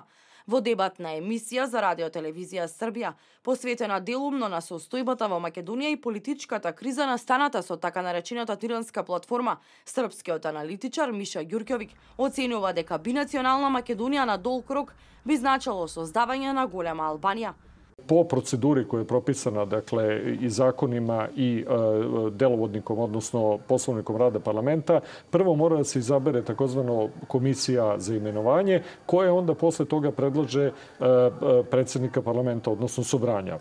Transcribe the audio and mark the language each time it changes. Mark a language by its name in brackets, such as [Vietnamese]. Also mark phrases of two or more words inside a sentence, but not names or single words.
[Macedonian] Во дебатна емисија за Радиотелевизија Србија, посветена делумно на состојбата во Македонија и политичката криза настаната со така наречената тиранска платформа, српскиот аналитичар Миша Ѓуркјовиќ оценува дека бинационална Македонија на долг рок би значило создавање на голема Албанија. [Serbian] Po proceduri koja je propisana, dakle, i zakonima i delovodnikom, odnosno poslovnikom rada parlamenta, prvo mora da se izabere takozvano komisija za imenovanje, koja onda posle toga predlaže predsednika parlamenta, odnosno sobranja.